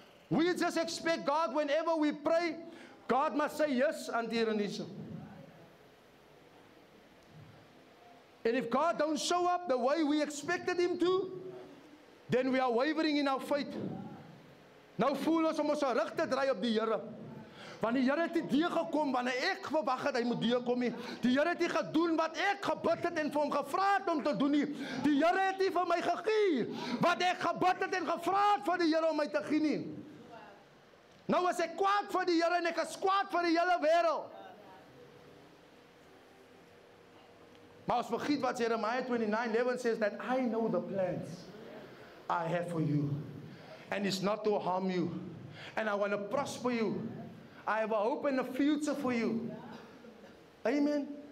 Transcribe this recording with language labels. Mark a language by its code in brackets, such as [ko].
[en] We just expect God, whenever we pray, God must say yes and Anissa. And if God don't show up the way we expected Him to, then we are wavering in our faith. [af] Nou voel ons om ons rug te draai op die Here. Want die Here het nie deur gekom wanneer ek verwag het hy moet deur kom nie. Die Here het nie gedoen wat ek gebid het en vir hom gevra het om te doen nie. Die Here het nie vir my gegee wat ek gebid het en gevra het vir die Here om my te gee nie. Nou as ek kwaad vir die Here en ek is kwaad vir die hele wêreld. Maar ons vergiet wat [en] Jeremiah 29:11 says, that I know the plans I have for you. And it's not to harm you. And I want to prosper you. I have a hope and a future for you. Amen.